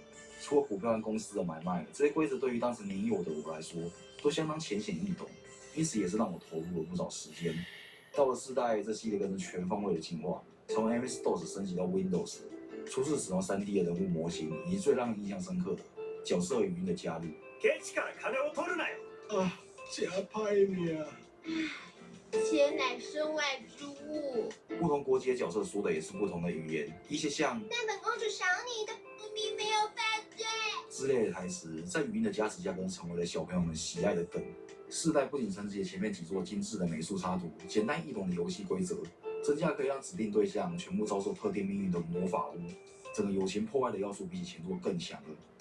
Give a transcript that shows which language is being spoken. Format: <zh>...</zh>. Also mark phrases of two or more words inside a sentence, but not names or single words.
<zh>除了股票和公司的买卖，这些规则对于当时年幼的我来说，都相当浅显易懂。因此也是让我投入了不少时间。到了4代，这系列更是全方位的进化，从 MS-DOS 升级到 Windows， 初次使用3D 的人物模型，以及最让人印象深刻的角色语音的加入。</zh> <ja>ケチから金を取るなよ。</ja> <zh>啊，加派你啊！钱乃身外之物。不同国籍的角色说的也是不同的语言，一些像但本公主想你的，明明没有犯罪。之类的台词，在语音的加持下，更成为了小朋友们喜爱的梗。4代不仅承接前面几座精致的美术插图、简单易懂的游戏规则，增加可以让指定对象全部遭受特定命运的魔法屋，整个友情破坏的要素比起前作更强了。</zh>